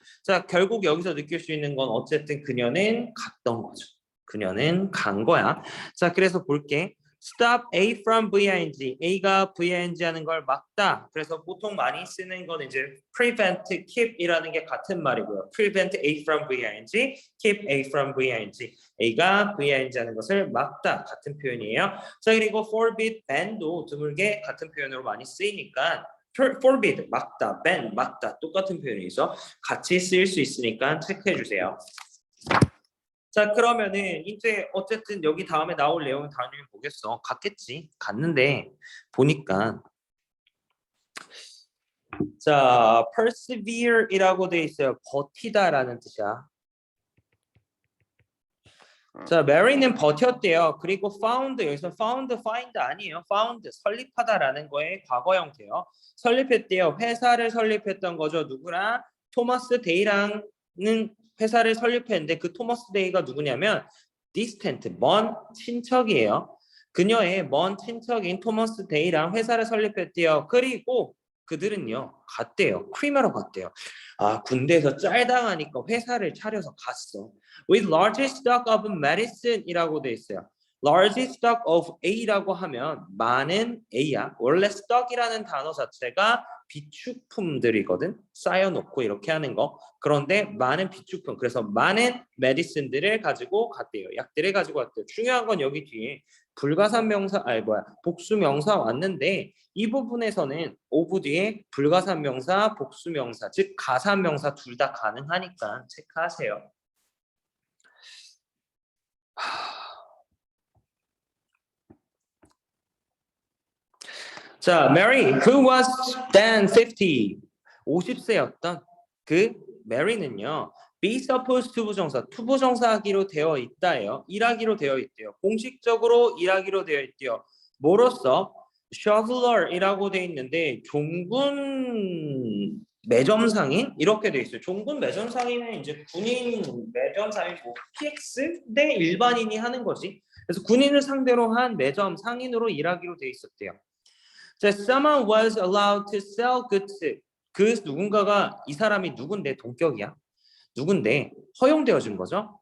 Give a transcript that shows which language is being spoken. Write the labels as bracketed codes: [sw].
[ko] 자, 결국 여기서 느낄 수 있는 건 어쨌든 그녀는 갔던 거죠. 그녀는 간 거야. 자, 그래서 볼게. Stop A from VING. A가 VING 하는 걸 막다. 그래서 보통 많이 쓰는 건 이제 prevent, keep이라는 게 같은 말이고요. [en] prevent A from VING, keep A from VING. [ko] A가 VING 하는 것을 막다. 같은 표현이에요. 자, 그리고 forbid, ban도 드물게 같은 표현으로 많이 쓰이니까 forbid, 막다, ban, 막다. 똑같은 표현이죠. 같이 쓰일 수 있으니까 체크해 주세요. 자, 그러면은 이제 어쨌든 여기 다음에 나올 내용은 당연히 보겠어. 갔겠지. 갔는데 보니까 자, persevere이라고 돼 있어요. 버티다라는 뜻이야. 자, Mary는 버텼대요. 그리고 found, 여기서 find 아니에요. found, 설립하다라는 거의 과거 형태요. 설립했대요. 회사를 설립했던 거죠. 누구랑? 토마스 데이랑은 회사를 설립했는데 그 토마스 데이가 누구냐면 distant, 먼 친척이에요. 그녀의 먼 친척인 토마스 데이랑 회사를 설립했대요. 그리고 그들은요 갔대요. 크리마로 갔대요. 아 군대에서 짤당하니까 회사를 차려서 갔어. [en] With large stock of medicine이라고 [ko] 돼 있어요. [en] large stock of A라고 [ko] 하면 많은 A야. 원래 stock이라는 단어 자체가 비축품들이거든. 쌓여놓고 이렇게 하는 거. 그런데 많은 비축품, 그래서 많은 메디슨들을 가지고 갔대요. 약들을 가지고 갔대요. 중요한 건 여기 뒤에 불가산명사, 복수명사 왔는데 이 부분에서는 오브 뒤에 불가산명사, 복수명사, 즉 가산명사 둘 다 가능하니까 체크하세요. 자, Mary, [en] who was then 50, [ko] 50세였던 그 메리는요. be supposed to 부정사, 투부정사하기로 되어 있다예요. 일하기로 되어 있대요. 공식적으로 일하기로 되어 있대요. 뭐로써? shoveler이라고 돼 있는데 종군 매점상인 이렇게 돼 있어요. 종군 매점상인은 이제 군인 매점상이고 PX 대 일반인이 하는 거지. 그래서 군인을 상대로 한 매점 상인으로 일하기로 돼 있었대요. [en] 자, someone was allowed to sell goods. [ko] 그 누군가가 이 사람이 누군데 동격이야? 누군데 허용되어진 거죠?